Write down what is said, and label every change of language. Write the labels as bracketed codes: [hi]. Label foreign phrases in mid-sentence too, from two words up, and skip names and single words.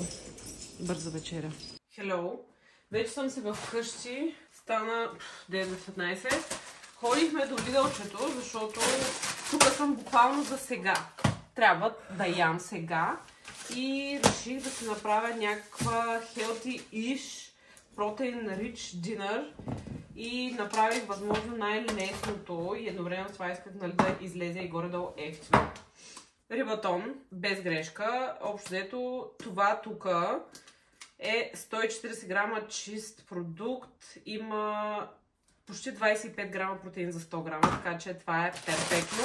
[bg] Бърза вечеря. Hello! Вече съм се вкъщи. Стана 9:15. Ходихме до Lidl-чето, защото тук съм буквално за сега. Трябва да ям сега. И реших да си направя някаква [en] healthy-ish protein rich dinner. [bg] И направих възможно най-лесното и едновременно с това исках, нали, да излезе и горе-долу ефтино. Рибатон, без грешка. Общо взето, това тук е 140 грама чист продукт. Има почти 25 грама протеин за 100 грама, така че това е перфектно.